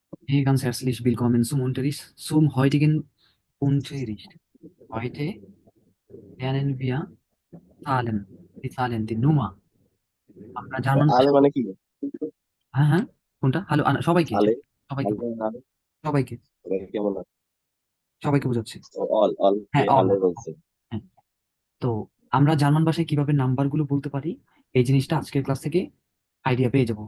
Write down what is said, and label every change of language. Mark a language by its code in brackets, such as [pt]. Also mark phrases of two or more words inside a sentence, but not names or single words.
[de] Hey, ganz herzlich willkommen zum Unterricht. Zum heutigen Unterricht. Heute lernen wir Zahlen, die Zahlen, die Nummer। [bn] আমরা জার্মান আলে ভাষায় মানে কি? হ্যাঁ হ্যাঁ কোনটা হ্যালো সবাইকে আলে সবাইকে আলে আলে সবাইকে মানে কেমন আছে? সবাইকে বোঝাচ্ছি। অল অল কে হ্যাঁ অল আলে বলছে। হ্যাঁ। তো আমরা জার্মান ভাষায় কিভাবে নাম্বারগুলো বলতে পারি এই জিনিসটা আজকের ক্লাস থেকে আইডিয়া পেয়ে যাব।